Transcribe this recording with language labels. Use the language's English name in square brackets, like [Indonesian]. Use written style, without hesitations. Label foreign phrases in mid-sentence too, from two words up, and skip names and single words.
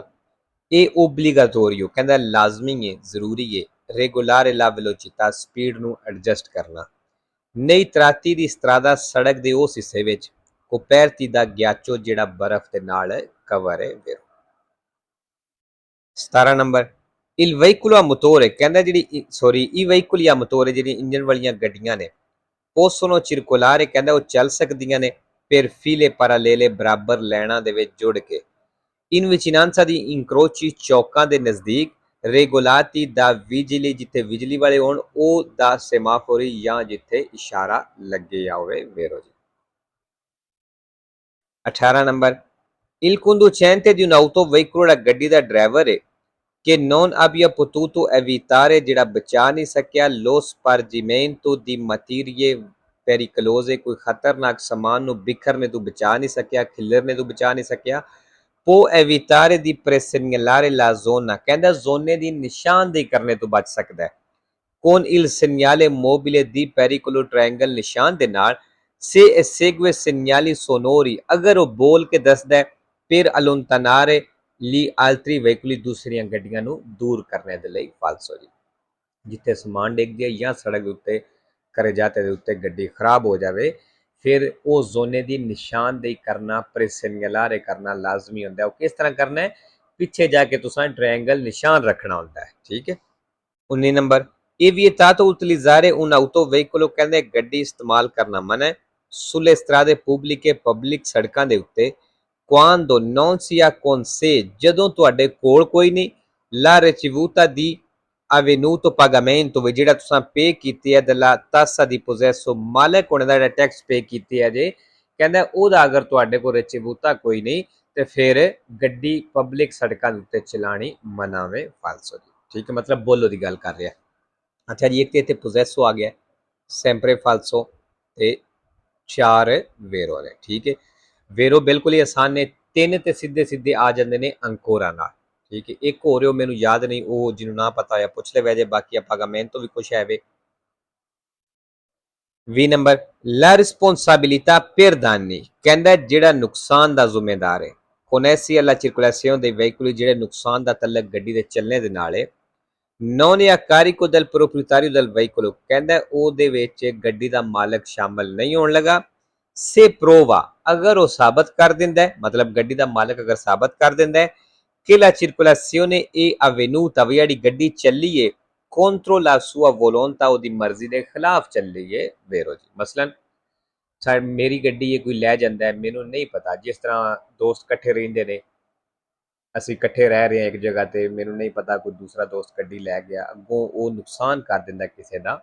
[Punjabi] ਇਹ ਓਬਲੀਗਾਟੋਰੀਓ ਕਹਿੰਦਾ ਲਾਜ਼ਮੀ ਹੈ, ਜ਼ਰੂਰੀ ਹੈ, ਰੈਗੂਲਰ [Italian] la velocità [Punjabi] ਸਪੀਡ ਨੂੰ ਐਡਜਸਟ ਕਰਨਾ। [Italian] nei tratti di strada [Punjabi] ਸੜਕ ਦੇ ਉਸ ਹਿੱਸੇ ਵਿੱਚ [Italian] coperti da ghiaccio [Punjabi] ਜਿਹੜਾ ਬਰਫ਼ ਦੇ ਨਾਲ ਕਵਰ ਹੈ। 17 ਨੰਬਰ [Italian] il veicolo a motore [Punjabi] ਕਹਿੰਦਾ ਜਿਹੜੀ [Italian] il veicoli a motore [Punjabi] ਜਿਹੜੀ ਇੰਜਨ ਵਾਲੀਆਂ ਗੱਡੀਆਂ ਨੇ [Italian] possono circolare [Punjabi] ਕਹਿੰਦਾ ਉਹ ਚੱਲ ਸਕਦੀਆਂ ਨੇ [Italian] per file parallele [Punjabi] ਬਰਾਬਰ ਲਾਈਨਾਂ ਦੇ ਵਿੱਚ ਜੁੜ ਕੇ [Italian] in vicinanza di incroci [Punjabi] ਚੌਕਾਂ ਦੇ ਨਜ਼ਦੀਕ [Italian] regolati da vigili [Punjabi] ਜਿੱਥੇ ਬਿਜਲੀ ਵਾਲੇ ਹੋਣ ਉਹ ਦਾ semafori ਜਾਂ ਜਿੱਥੇ ਇਸ਼ਾਰਾ ਲੱਗਿਆ ਹੋਵੇ। ਵੇਰੋ ਜੀ 18 ਨੰਬਰ [Italian] il conducente di un'auto veicolo [Punjabi] ਗੱਡੀ ਦਾ ਡਰਾਈਵਰ ਹੈ [Italian] che non abbia potuto evitare [Punjabi] ਜਿਹੜਾ ਬਚਾ ਨਹੀਂ ਸਕਿਆ [Italian] lo spargimento di materie pericolose [Punjabi] ਕੋਈ ਖਤਰਨਾਕ ਸਮਾਨ ਨੂੰ ਬਿਖਰਨੇ ਤੋਂ ਬਚਾ ਨਹੀਂ ਸਕਿਆ, ਖਿਲਰਨੇ ਤੋਂ ਬਚਾ ਨਹੀਂ ਸਕਿਆ। [Italian] può evitare di presegnalare la zona [Punjabi] ਕਹਿੰਦਾ ਜ਼ੋਨੇ ਦੀ ਨਿਸ਼ਾਨਦੇਹੀ ਕਰਨੇ ਤੋਂ ਬਚ ਸਕਦਾ ਹੈ। [Italian] con il segnale mobile di pericolo triangle [Punjabi] ਨਿਸ਼ਾਨ ਦੇ ਨਾਲ [Italian] se esegue segnali sonori [Punjabi] ਅਗਰ ਉਹ ਬੋਲ ਕੇ ਦੱਸਦਾ ਹੈ [Italian] per allontanare gli altri veicoli [Punjabi] ਦੂਸਰੀਆਂ ਗੱਡੀਆਂ ਨੂੰ ਦੂਰ ਕਰਨੇ ਦੇ ਲਈ ਫਾਲਸੋ ਜੀ। ਜਿੱਥੇ ਸਮਾਨ ਡਿੱਗ ਜਾਏ ਜਾਂ ਸੜਕ ਦੇ ਉੱਤੇ ਕਰਜਾਤੇ ਦੇ ਉੱਤੇ ਗੱਡੀ ਖਰਾਬ ਹੋ ਜਾਵੇ ਫਿਰ ਉਹ ਜ਼ੋਨੇ ਦੀ ਨਿਸ਼ਾਨਦੇਹੀ ਕਰਨਾ, ਪ੍ਰੇਸਿਗਨਲਾਰੇ ਕਰਨਾ ਲਾਜ਼ਮੀ ਹੁੰਦਾ ਹੈ। ਉਹ ਕਿਸ ਤਰ੍ਹਾਂ ਕਰਨਾ ਹੈ, ਪਿੱਛੇ ਜਾ ਕੇ ਤੁਸੀਂ ਟ੍ਰਾਇੰਗਲ ਨਿਸ਼ਾਨ ਰੱਖਣਾ ਹੁੰਦਾ ਹੈ। ਠੀਕ ਹੈ, 19 ਨੰਬਰ ਇਹ [Italian] vietato utilizzare un autoveicolo [Punjabi] ਕਹਿੰਦੇ ਗੱਡੀ ਇਸਤੇਮਾਲ ਕਰਨਾ ਮਨਾ ਹੈ [Italian] sulle strade pubbliche [Punjabi] ਪਬਲਿਕ ਸੜਕਾਂ ਦੇ ਉੱਤੇ [Italian] quando non sia con sé [Punjabi] ਜਦੋਂ ਤੁਹਾਡੇ ਕੋਲ ਕੋਈ ਨਹੀਂ [Italian] la ricevuta di avvenuto pagamento [Punjabi] ਵੀ ਜਿਹੜਾ ਤੁਸੀਂ ਪੇ ਕੀਤੀ ਹੈ [Italian] della tassa di possesso [Punjabi] ਮਾਲਕ ਹੋਣੇ ਦਾ ਜਿਹੜਾ ਟੈਕਸ ਪੇ ਕੀਤੀ ਹੈ ਜੇ ਕਹਿੰਦਾ ਉਹਦਾ ਅਗਰ ਤੁਹਾਡੇ ਕੋਲ ਰਿਚੇਵੂਤਾ ਕੋਈ ਨਹੀਂ ਤੇ ਫਿਰ ਗੱਡੀ ਪਬਲਿਕ ਸੜਕਾਂ ਦੇ ਉੱਤੇ ਚਲਾਣੀ ਮਨਾਵੇ ਫਾਲਸੋ ਜੀ। ਠੀਕ ਹੈ, ਮਤਲਬ ਬੋਲੋ ਦੀ ਗੱਲ ਕਰ ਰਿਹਾ। ਅੱਛਾ ਜੀ, ਇੱਕ ਤੇ ਇੱਥੇ ਪੋਜ਼ੈਸੋ ਆ ਗਿਆ, [Italian] sempre falso [Punjabi] ਤੇ 4 ਵੇਰੋ ਨੇ। ਠੀਕ ਹੈ, ਵੇਰੋ ਬਿਲਕੁਲ ਹੀ ਆਸਾਨ ਨੇ, 3 ਤੇ ਸਿੱਧੇ ਸਿੱਧੇ ਆ ਜਾਂਦੇ ਨੇ ਅੰਕੋਰਾ ਨਾਲ। ਠੀਕ ਹੈ, ਇੱਕ ਹੋ ਰਿਹਾ ਮੈਨੂੰ ਯਾਦ ਨਹੀਂ, ਉਹ ਜਿਹਨੂੰ ਨਾ ਪਤਾ ਹੋਇਆ ਪੁੱਛ ਲੈ ਵੈਜੇ, ਬਾਕੀ ਆਪਾਂ ਮੈਨੂੰ ਤੋਂ ਵੀ ਕੁਛ ਹੈ ਵੇ। 20 ਨੰਬਰ [Italian] la responsabilità per danni [Punjabi] ਕਹਿੰਦਾ ਜਿਹੜਾ ਨੁਕਸਾਨ ਦਾ ਜ਼ਿੰਮੇਦਾਰ ਹੈ [Italian] connessi alla circolazione dei veicoli [Punjabi] ਜਿਹੜੇ ਨੁਕਸਾਨ ਦਾ ਤਲਕ ਗੱਡੀ ਦੇ ਚੱਲਣੇ ਦੇ ਨਾਲ ਹੈ [Italian] non è a carico del proprietario del veicolo [Punjabi] ਕਹਿੰਦਾ ਉਹਦੇ ਵਿੱਚ ਗੱਡੀ ਦਾ ਮਾਲਕ ਸ਼ਾਮਲ ਨਹੀਂ ਹੋਣ ਲੱਗਾ। [Italian] se prova [Punjabi] ਅਗਰ ਉਹ ਸਾਬਤ ਕਰ ਦਿੰਦਾ ਹੈ, ਮਤਲਬ ਗੱਡੀ ਦਾ ਮਾਲਕ ਅਗਰ ਸਾਬਤ ਕਰ ਦਿੰਦਾ ਹੈ ਕਿ [Italian] la circolazione è avvenuta [Punjabi] ਵੀ ਜਿਹੜੀ ਗੱਡੀ ਚੱਲੀ ਹੈ [Italian] contro la sua volontà [Punjabi] ਉਹਦੀ ਮਰਜ਼ੀ ਦੇ ਖਿਲਾਫ ਚੱਲੀ ਹੈ। ਵੇਰੋ ਜੀ ਮਸਲਨ ਮੇਰੀ ਗੱਡੀ ਇਹ ਕੋਈ ਲੈ ਜਾਂਦਾ ਹੈ, ਮੈਨੂੰ ਨਹੀਂ ਪਤਾ, ਜਿਸ ਤਰ੍ਹਾਂ ਦੋਸਤ ਇਕੱਠੇ ਰਹਿੰਦੇ ਨੇ, ਅਸੀਂ ਇਕੱਠੇ ਰਹਿ ਰਹੇ ਹਾਂ ਇੱਕ ਜਗ੍ਹਾ ਤੇ, ਮੈਨੂੰ ਨਹੀਂ ਪਤਾ ਕੋਈ ਦੂਸਰਾ ਦੋਸਤ ਗੱਡੀ ਲੈ ਗਿਆ, ਅੱਗੋਂ ਉਹ ਨੁਕਸਾਨ ਕਰ ਦਿੰਦਾ ਕਿਸੇ ਦਾ।